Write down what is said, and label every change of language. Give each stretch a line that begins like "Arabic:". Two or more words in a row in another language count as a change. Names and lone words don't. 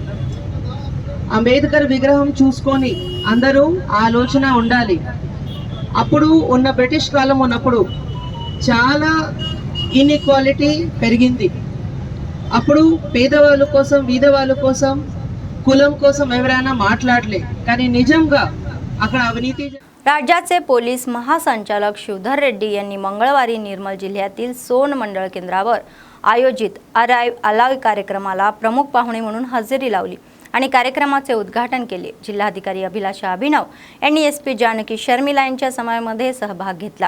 Telugu: అంబేద్కర్ విగ్రహం చూసుకొని అందరూ ఆలోచన ఉండాలి. అప్పుడు ఉన్న బ్రిటిష్ కాలం ఉన్నప్పుడు చాలా ఇన్ఈక్వాలిటీ పెరిగింది. అప్పుడు పేదవాళ్ళ కోసం, బీదవాళ్ళ కోసం, కులం కోసం ఎవరైనా మాట్లాడలే. కానీ నిజంగా అక్కడ అవినీతి
Marathi: राज्याचे पोलीस महासंचालक शिवधर रेड्डी यांनी मंगळवारी निर्मल जिल्ह्यातील सोन मंडळ केंद्रावर आयोजित अराइव्ह अलाइव्ह कार्यक्रमाला प्रमुख पाहुणे म्हणून हजेरी लावली आणि कार्यक्रमाचे उद्घाटन केले. जिल्हाधिकारी अभिलाषा अभिनव यांनी SP जानकी शर्मिला यांच्या समावेशामध्ये सहभाग घेतला.